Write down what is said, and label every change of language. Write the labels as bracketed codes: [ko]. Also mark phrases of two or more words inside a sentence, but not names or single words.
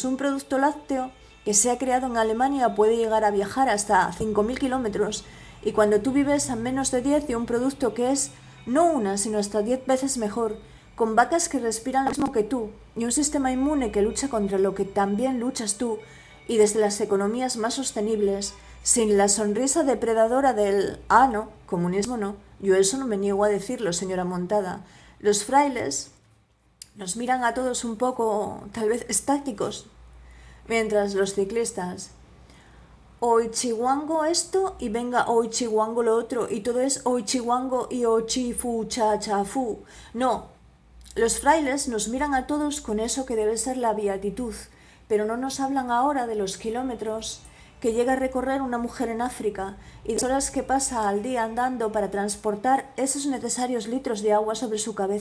[es] Un producto lácteo que se ha creado en Alemania puede llegar a viajar hasta 5.000 kilómetros, y cuando tú vives a menos de 10 de un producto que es no una, sino hasta 10 veces mejor, con vacas que respiran lo mismo que tú, y un sistema inmune que lucha contra lo que también luchas tú, y desde las economías más sostenibles, sin la sonrisa depredadora del no, comunismo no, yo eso no me niego a decirlo, señora Montada. Los frailes nos miran a todos un poco, tal vez, estáticos, mientras los ciclistas, Oichiwango esto y venga Oichiwango lo otro, y todo es Oichiwango y Ochifu cha cha fu. No, los frailes nos miran a todos con eso que debe ser la beatitud, pero no nos hablan ahora de los kilómetros que llega a recorrer una mujer en África y las horas que pasa al día andando para transportar esos necesarios litros de agua sobre su cabeza.